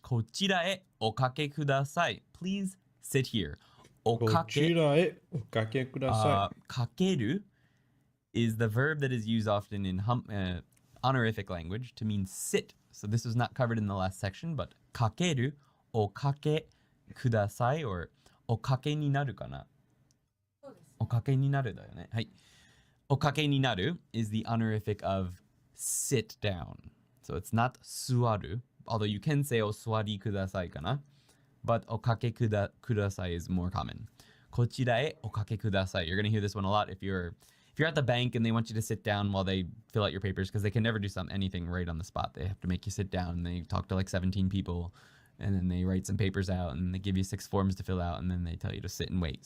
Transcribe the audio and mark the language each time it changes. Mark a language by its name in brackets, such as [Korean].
[Japanese] こちらへおかけください。 [English] Please sit here. おかけ。 [Japanese] こちらへおかけください。 [English] かける is the verb that is used often in honorific language to mean sit. So this was not covered in the last section, but [Japanese] かける、おかけください [English] or [Japanese] おかけになるかな？おかけになるだよね。はい。 [English] おかけになる is the honorific of sit down. So it's not 座る. Although you can say [Japanese] お座りくださいかな。 [English] But おかけください is more common. [Japanese] こちらへおかけください. [English] You're going to hear this one a lot if you're at the bank and they want you to sit down while they fill out your papers because they can never do anything right on the spot. They have to make you sit down and they talk to like 17 people and then they write some papers out and they give you 6 forms to fill out and then they tell you to sit and wait.